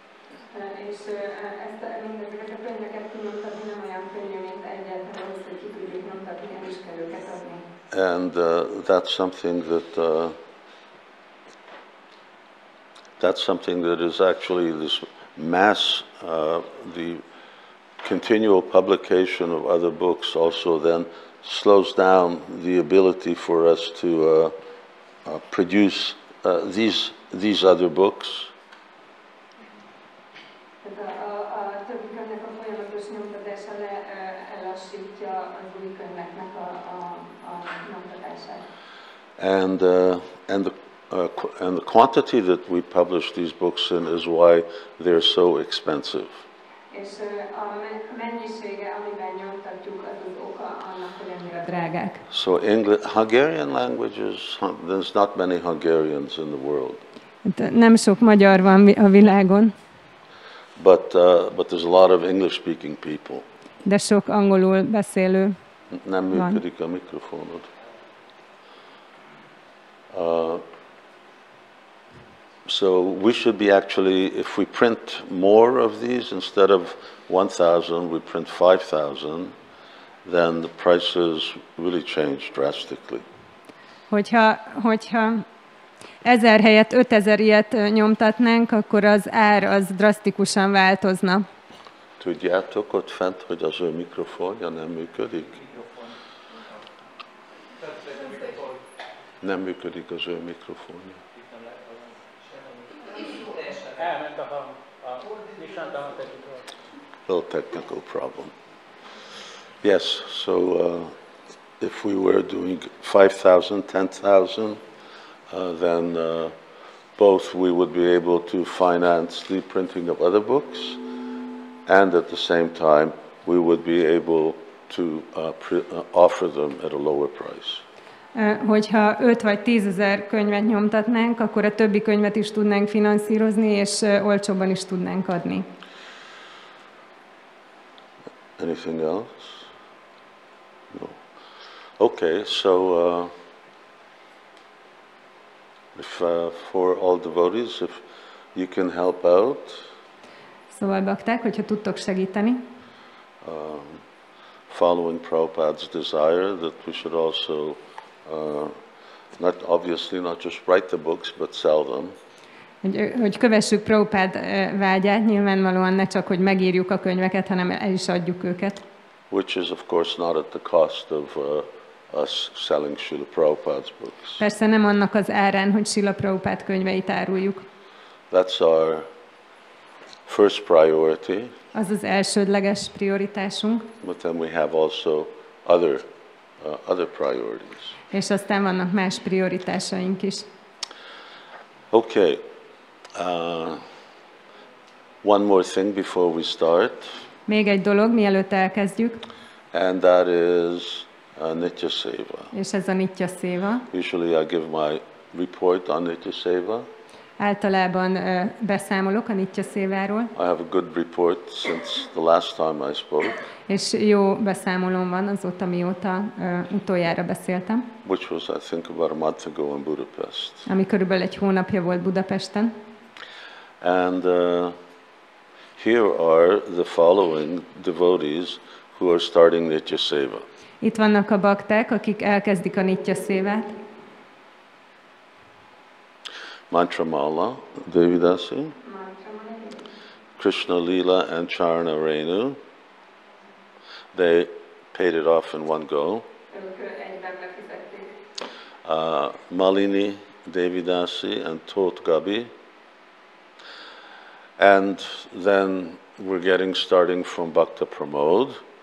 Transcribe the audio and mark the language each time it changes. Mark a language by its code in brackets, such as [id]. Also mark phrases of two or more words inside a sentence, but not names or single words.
[en] And that's something that is actually this mass, the continual publication of other books also then slows down the ability for us to produce these other books. [hu] A többi könyvnek a folyamatos nyomtatása elassítja az új könyveknek a nyomtatását. [en] And the quantity that we publish these books in is why they're so expensive. [hu] És a mennyisége, amiben nyomtatjuk, az az oka annak, hogy annyira drágák. [en] So Hungarian languages, there's not many Hungarians in the world. [hu] Nem sok magyar van a világon. [en] But there's a lot of English-speaking people. [hu] De sok angolul beszélő Nem működik a mikrofonod. [en] So we should be actually, if we print more of these, instead of 1,000, we print 5,000, then the prices really change drastically. [hu] Hogyha 1000 helyett 5000 ilyet nyomtatnánk, akkor az ár az drasztikusan változna. Tudjátok ott fent, hogy az ő mikrofonja nem működik? Nem működik az ő mikrofonja. [en] Little technical problem. Yes, so if we were doing 5,000, 10,000, then both we would be able to finance the printing of other books, and at the same time we would be able to offer them at a lower price. [hu] Hogyha 5 vagy 10 000 könyvet nyomtatnánk, akkor a többi könyvet is tudnánk finanszírozni, és olcsóbban is tudnánk adni. [en] Anything else? No. Okay, so if for all devotees, if you can help out. [hu] Szóval bakták, hogyha tudtok segíteni. [en] Following Prabhupada's desire that we should also not just write the books, but sell them. [hu] Hogy kövessük Prabhupád vágyát, nyilvánvalóan ne csak, hogy megírjuk a könyveket, hanem el is adjuk őket. [en] Which is of course not at the cost of us selling Srila Prabhupada's books. [hu] Persze nem annak az árán, hogy Srila Prabhupád könyveit áruljuk. [en] That's our first priority. [hu] Az az elsődleges prioritásunk. [en] But then we have also other priorities. [hu] És aztán vannak más prioritásaink is. Okay. [en] One more thing before we start. [hu] Még egy dolog, mielőtt elkezdjük. [en] And that is nija-seva. [hu] És ez a nija-seva. [en] Usually I give my report on nija-seva. [hu] Általában beszámolok a nija-seváról. [en] I have a good report since the last time I spoke. [hu] És jó beszámolóm van azóta, mióta utoljára beszéltem. [en] Which was, I think, about a month ago in Budapest. [hu] Ami körülbelül egy hónapja volt Budapesten. [en] And here are the following devotees who are starting nija-seva. [hu] Itt vannak a bakták, akik elkezdik a nija-sevát. [en] Mantraṁ Devidasi, Krishna Lila and Charna Renu. They paid it off in one go. Malini Devidasi and Tot Gabi. And then we're starting from Bhakta Pramod.